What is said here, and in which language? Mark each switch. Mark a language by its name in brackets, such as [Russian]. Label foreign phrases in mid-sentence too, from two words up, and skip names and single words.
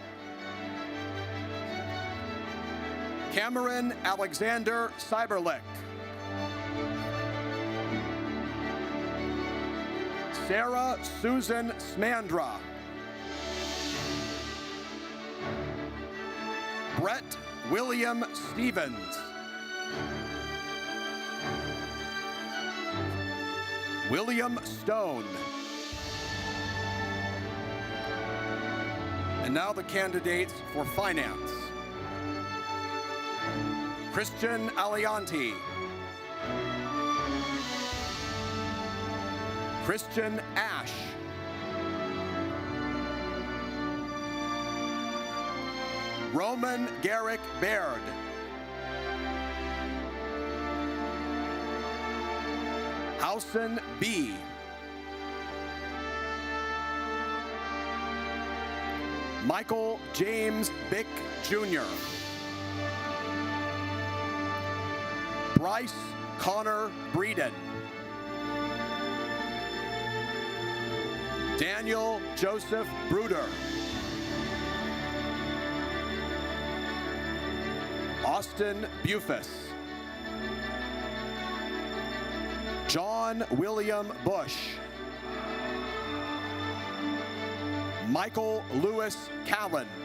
[English] Cameron Alexander Cyberlick. Sarah Susan Smandra. Brett William Stevens. William Stone. And now the candidates for finance. Christian Alianti. Christian Ash. Roman Garrick Baird. Housen B. Michael James Bick Jr. Bryce Connor Breeden. Daniel Joseph Bruder. Austin Bufus. John William Bush. Michael Lewis Callan.